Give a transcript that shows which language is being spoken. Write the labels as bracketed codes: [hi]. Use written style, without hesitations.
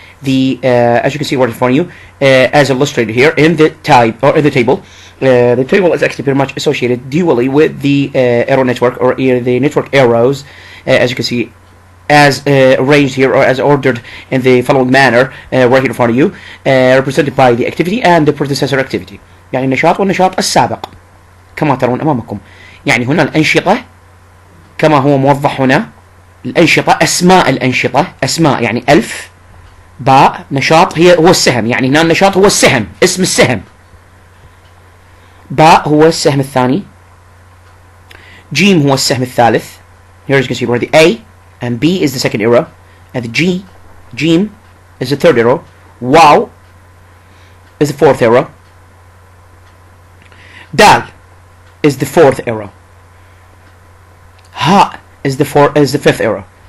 [en] The as you can see right in front of you, as illustrated here in the type or in the table. The table is actually pretty much associated dually with the arrow network or the network arrows, as you can see, as arranged here or as ordered in the following manner right here in front of you, represented by the activity and the predecessor activity. [ar] يعني النشاط والنشاط السابق كما ترون أمامكم. يعني هنا الأنشطة كما هو موضح هنا، الأنشطة أسماء الأنشطة، أسماء يعني ألف باء نشاط هو السهم، يعني هنا النشاط هو السهم، اسم السهم. باء هو السهم الثاني، جيم هو السهم الثالث. [en] Here you can see where the A and B is the second arrow, and the Jim is the third arrow. Wow is the fourth arrow. Dal is the fourth arrow. Ha is the fifth arrow.